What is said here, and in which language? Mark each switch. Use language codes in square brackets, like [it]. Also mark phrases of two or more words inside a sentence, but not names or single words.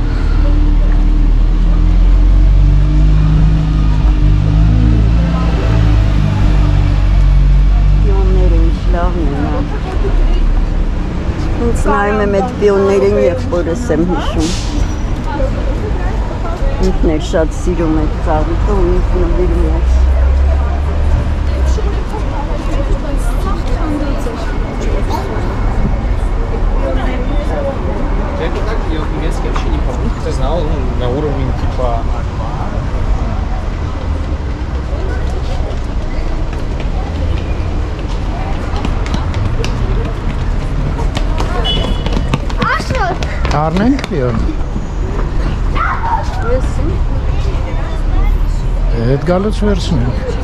[hy] Պիոնները ինչ լավն են։ Ինձ նայում եմ այդ պիոններին եղբորս եմ հիշում։ Ինքն էլ շատ սիրում է ծաղիկը ու ինքն նվիրում է։ [ru] Так, я вот немецкий вообще не помню, ты знал, ну, на уровне типа [hy] Առնենք պիոն։ Ես Այդ գալուց վերցնենք։